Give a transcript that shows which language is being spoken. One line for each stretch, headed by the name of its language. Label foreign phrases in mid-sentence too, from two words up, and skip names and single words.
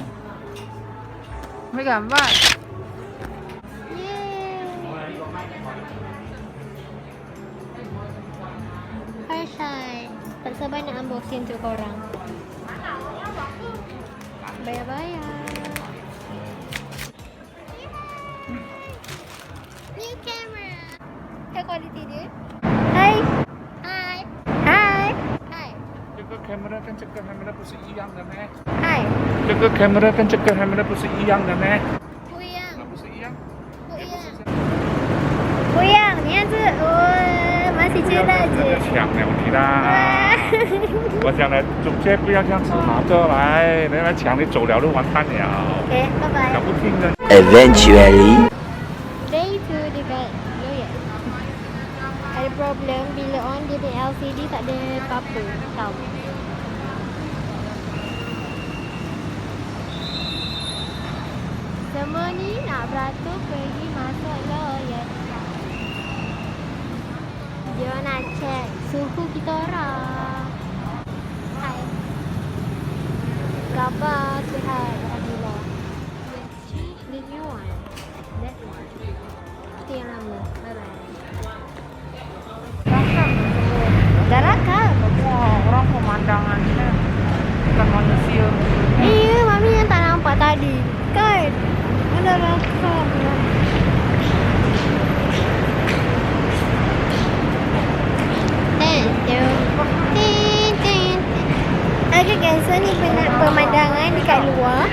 Malay: Ambil gambar. Hai. Tak sabar nak unboxing untuk korang. Bayar-bayar.
English: New camera. High quality
Malay: dia. Hai.
Chinese: 这个 camera 跟这个 camera 不是一样的咩？
Malay: Hai.
Chinese: 这个 camera 跟这个 camera 不是一样的咩？不一样。不是一样。不一样，你看这，
Malay: masih cerah
Chinese: 这个
Malay: je.
Chinese: 抢了你啦！我想呢，主角不要这样子拿着来，人家抢你走了就完蛋了。
English: Okay, bye-bye.
Chinese: 讲不听的。
English: Eventually.
Malay: Day 2 dekat Loyal. Ada problem bila on dia punya LCD tak ada apa-apa. Tahu. Semua ni nak beratur pergi masuk Loyal. Dia nak check suhu kita orang. Hai. Khabar sihat, alhamdulillah.
English: The new one. That one.
Malay: Itu yang lama. Bye-bye. Dah rakam. Orang pemandangannya bukan manusia. Iya, Mami yang tak nampak tadi. Kan? Ada rakam. Okay guys, so ni pemandangan dekat luar.